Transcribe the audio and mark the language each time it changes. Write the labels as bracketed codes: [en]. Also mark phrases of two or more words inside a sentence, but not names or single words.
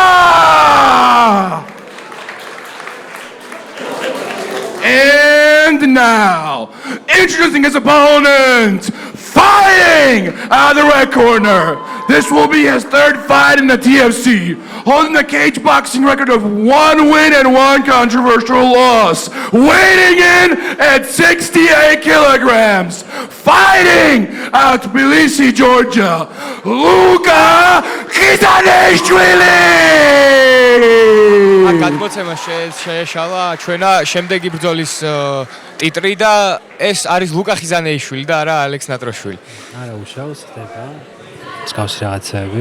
[en] And now, introducing his opponent, fighting out of the red corner. This will be his 3rd fight in the TFC, holding a cage boxing record of 1 win and 1 controversial loss, weighing in at 68 kilograms. Fighting out of Tbilisi, Georgia, Luka Khizanishvili! [ka] გადმოცემა შეეშალა ჩვენა შემდეგი ბრძოლის ტიტრი და ეს არის ლუკა ხიზანეიშვილი და არა ალექს ნატროშვილი. არა უშავს ხდება. მსგავსი რაღაცები.